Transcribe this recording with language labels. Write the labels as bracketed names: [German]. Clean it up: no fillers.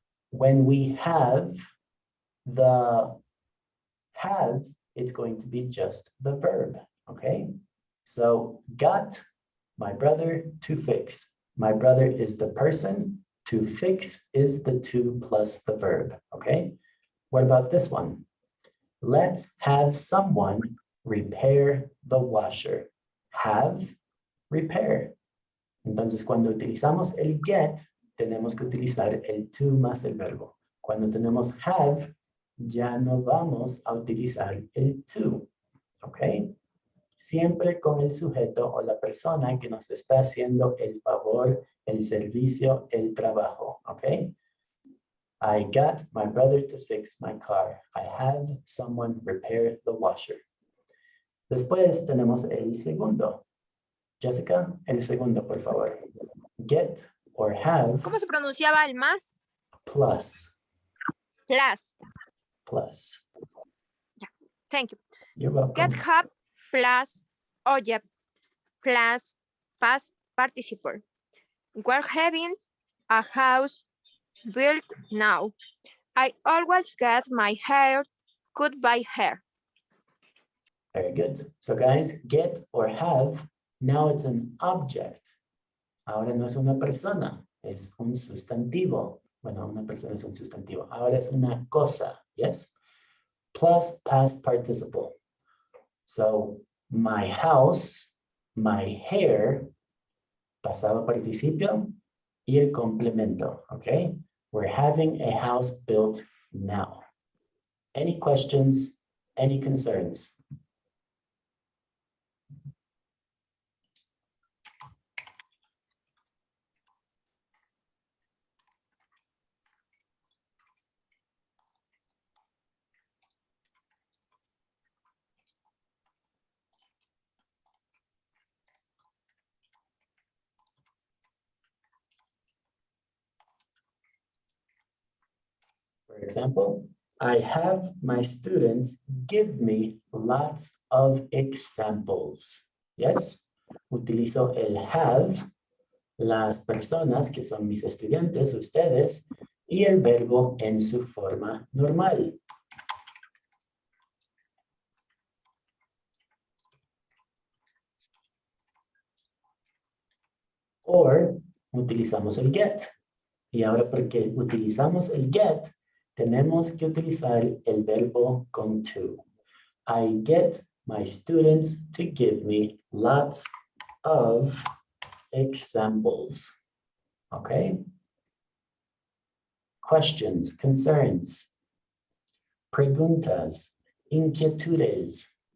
[English] When we have the have, it's going to be just the verb, okay? So, got my brother to fix. My brother is the person. To fix is the to plus the verb, okay? What about this one? Let's have someone repair the washer. Have, repair. [Spanish] Entonces, cuando utilizamos el get, tenemos que utilizar el to más el verbo. Cuando tenemos have, ya no vamos a utilizar el to, ¿ok? Siempre con el sujeto o la persona que nos está haciendo el favor, el servicio, el trabajo, ¿ok? [English] I got my brother to fix my car. I have someone repair the washer. [Spanish] Después tenemos el segundo. Jessica, el segundo, por favor. Get or have. ¿Cómo se pronunciaba el más? [English] Plus. Plus. Plus. Yeah, thank you. You're welcome. Get have plus object plus past participle. We're having a house built now. I always get my hair cut by her. Very good. So guys, get or have, now it's an object. [Spanish] Ahora no es una persona, es un sustantivo. Bueno, una persona es un sustantivo. Ahora es una cosa, yes? [English] Plus past participle. So, my house, my hair, [Spanish] pasado participio, y el complemento, [English] okay? We're having a house built now. Any questions, any concerns? For example, I have my students give me lots of examples. [Spanish] Yes, utilizo el have, las personas que son mis estudiantes, ustedes, y el verbo en su forma normal. Or utilizamos el get. Y ahora porque utilizamos el get, tenemos que utilizar el verbo con to. [English] I get my students to give me lots of examples. Okay? Questions, concerns, [Spanish] preguntas, inquietudes.